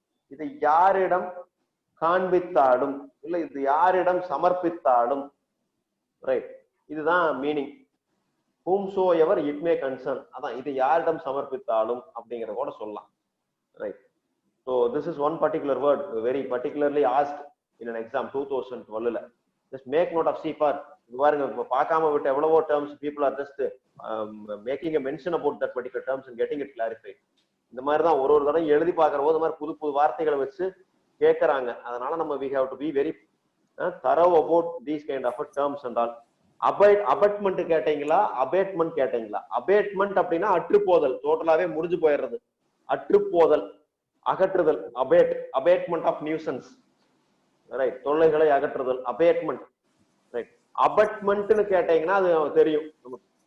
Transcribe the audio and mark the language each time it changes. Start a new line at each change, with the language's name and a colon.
Tamil: இதை யாரிடம் காண்பித்தாலும் இல்ல இது யாரிடம் சமர்ப்பித்தாலும். ரைட். இதுதான் meaning.
English: whomsoever it may concern,
Tamil: அதான் இது யாரிடம் சமர்ப்பித்தாலும் அப்படிங்கறத கூட சொல்லலாம். Right.
English: so this is one particular word very particularly asked in an exam 2012ல. just make note of CFR.
Tamil: பாருங்க, பார்க்காம விட்டு எவ்வளவோ
English: terms people are just making a mention about that particular terms and getting it clarified.
Tamil: இந்த மாதிரி தான் ஒரு தடவை எழுதி பார்க்கிற போது மாதிரி புது புது வார்த்தைகளை வச்சு கேட்கறாங்க. அதனால நம்ம
English: we have to be very thorough about these kind of terms and all.
Tamil: Abetment கேட்டீங்களா, அபேட்மெண்ட் கேட்டீங்களா? அபேட்மெண்ட் அப்படின்னா அற்றுப்போதல், டோட்டலாவே முடிஞ்சு போயிடுறது. அற்றுப்போதல், அகற்றுதல். Abetment of nuisance. ரைட். தொல்லைகளை அகற்றுதல் அபேட்மெண்ட். ரைட். அபட்மெண்ட்னு கேட்டீங்கன்னா அது தெரியும் நமக்கு.